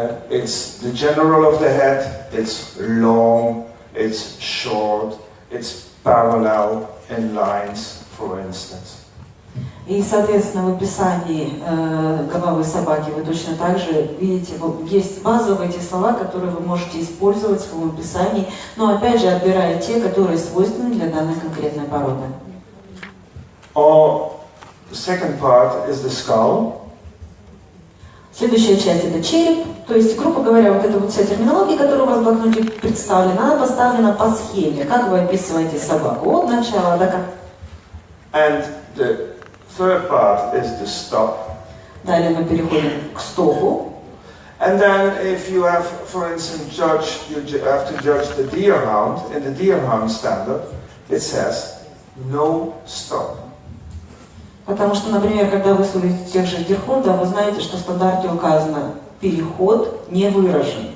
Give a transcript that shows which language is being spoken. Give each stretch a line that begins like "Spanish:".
English: It's the general of the head, it's long, it's short, it's parallel in lines, for instance.
Russian: И, соответственно, в описании головы собаки вы точно так же видите, есть базовые эти слова, которые вы можете использовать в своем описании, но опять же отбирая те, которые свойственны для данной конкретной породы.
English: Or the second part is the skull.
Russian: Следующая часть это череп, то есть, грубо говоря, вот эта вот вся терминология, которая у вас в блокноте представлена, она поставлена по схеме. Как вы описываете собаку? От начала до конца.
English: And the third part is the stop.
Russian: Далее мы переходим к стопу.
English: And then if you have, for instance, you have to judge the deer hound, in the deer hound standard, it says no stop.
Russian: Потому что, например, когда вы судите тех же дирхондов, вы знаете, что в стандарте указано переход не выражен.